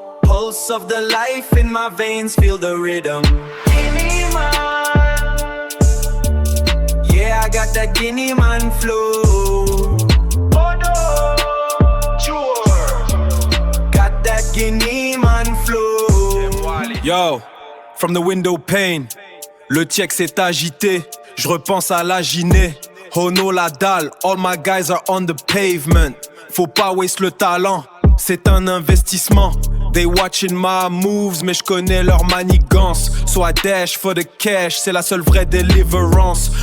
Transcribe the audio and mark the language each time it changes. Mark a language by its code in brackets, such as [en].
[en] Pulse of the life in my veins, feel the rhythm. Guinea man, yeah, I got that Guinea man flow. Oh no, sure, got that Guinea man flow. Yo, from the window pane, [fr] le check s'est agité. Je repense à la Guinée. [en] Oh no, [fr] la dalle, [en] all my guys are on the pavement. [fr] Faut pas waste le talent, c'est un investissement. [en] They watching my moves, [fr] mais je connais leur manigance. [en] So I dash for the cash, [fr] c'est la seule vraie [en] deliverance.